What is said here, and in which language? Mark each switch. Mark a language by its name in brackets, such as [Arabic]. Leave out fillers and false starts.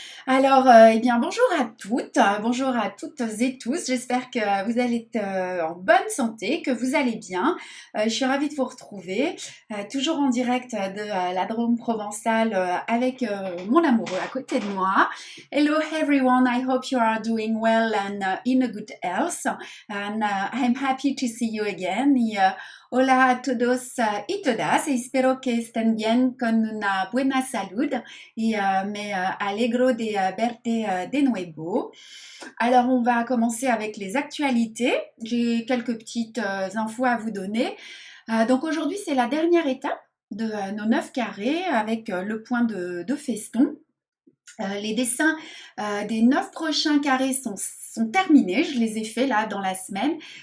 [French] Alors, eh bien, bonjour à toutes et tous. J'espère que vous allez être en bonne santé, que vous allez bien. Je suis ravie de vous retrouver, toujours en direct de la Drôme provençale avec mon amoureux à côté de moi. [English] Hello everyone, I hope you are doing well and in a good health. And I'm happy to see you again. [Spanish] Hola a todos y todas, espero que estén bien con una buena salud. Me alegro de verte de nuevo. [French] Alors, on va commencer avec les actualités. J'ai quelques petites infos à vous donner. Donc, aujourd'hui, c'est la dernière étape de nos 9 carrés avec le point de feston. Les dessins des 9 prochains carrés sont terminés, je les ai faits là dans la semaine.